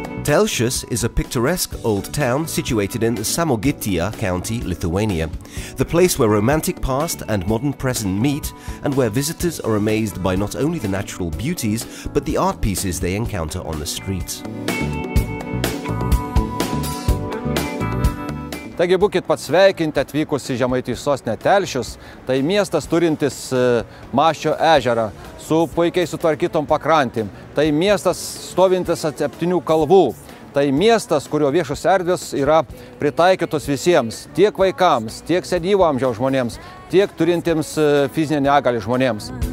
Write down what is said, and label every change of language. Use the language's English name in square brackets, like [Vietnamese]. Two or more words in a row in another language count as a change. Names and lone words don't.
[English] Telšius is a picturesque old town situated in Žemaitija County, Lithuania. The place where romantic past and modern present meet, and where visitors are amazed by not only the natural beauties, but the art pieces they encounter on the streets. [Lithuanian] Taigi būkit pasveikinti atvykus į Žemaitijos sostinę Telšius. Tai miestas turintis Maščio ežerą su puikiai sutvarkytom pakrantėm. Tai miestas stovintis ant 7 kalvų. Tai miestas, kurio viešos erdvės yra pritaikytos visiems, tiek vaikams, tiek senyvo amžiaus žmonėms, tiek turintiems fizinę negalią žmonėms.